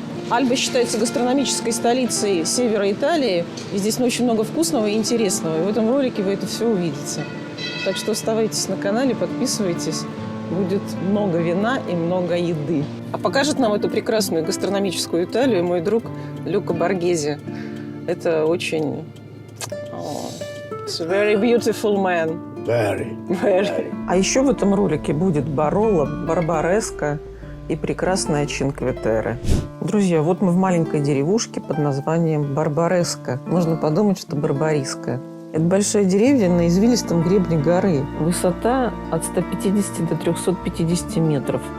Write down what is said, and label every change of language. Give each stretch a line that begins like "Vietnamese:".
Russian: Альба считается гастрономической столицей севера Италии, и здесь очень много вкусного и интересного. И в этом ролике вы это все увидите. Так что оставайтесь на канале, подписывайтесь. Будет много вина и много еды. А покажет нам эту прекрасную гастрономическую Италию мой друг Люка Боргезе. Это очень...
English: It's a very beautiful man. Very.
Russian: А еще в этом ролике будет Бароло, Барбареска и прекрасная Чинкве-Терре. Друзья, вот мы в маленькой деревушке под названием Барбареска. Можно подумать, что Барбариска. Это большая деревня на извилистом гребне горы. Высота от 150 до 350 метров.